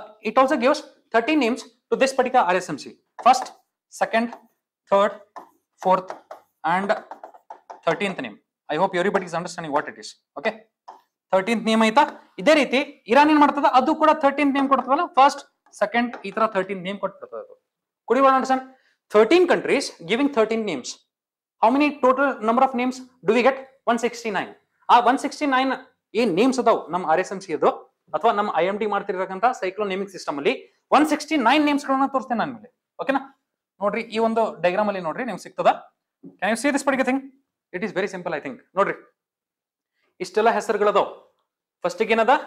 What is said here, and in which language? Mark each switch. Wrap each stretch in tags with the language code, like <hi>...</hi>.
<en>It also gives 13 names to this particular RSMC. First, second, third, fourth, and 13th name. I hope everybody is understanding what it is. Okay, 13th name ಆಯ್ತಾ?</en> <kn>ಇದೇ ರೀತಿ Iran ಏನ್ ಮಾಡ್ತದ? ಅದು ಕೂಡ 13th name ಕೊಡ್ತದಲ್ಲ, first, second, ಈ ತರ 13th name ಕೊಟ್ಬಿಡ್ತದ.</kn> <en>Could you understand? 13 countries giving 13 names. How many total number of names do we get? 169.</en> <kn>ಆ 169 ಏನ್ ನೇಮ್ಸ್ ಅದಾವ ನಮ್ಮ RSMC ಅದು ಅಥವಾ ನಮ್ಮ IMD ಮಾಡ್ತಿರ್ತಕ್ಕಂಥ ಸೈಕ್ಲೋನ್ ನೇಮಿಂಗ್ ಸಿಸ್ಟಮ್ ಅಲ್ಲಿ 169 ನೇಮ್ಸ್ ಗಳನ್ನ ತೋರಿಸ್ತೇನೆ ನಾನು ಮೇಲೆ. ಓಕೆನಾ, ನೋಡ್ರಿ ಈ ಒಂದು ಡಯಾಗ್ರಾಮ್ ಅಲ್ಲಿ ನೋಡ್ರಿ ನಿಮ್ಗೆ ಸಿಗ್ತದ.</kn> <en>Can you see this particular thing? It is very simple.</en> <kn>I think ನೋಡ್ರಿ ಇಷ್ಟೆಲ್ಲ ಹೆಸರುಗಳದಾವ. ಫಸ್ಟ್ ಏನದ?</kn>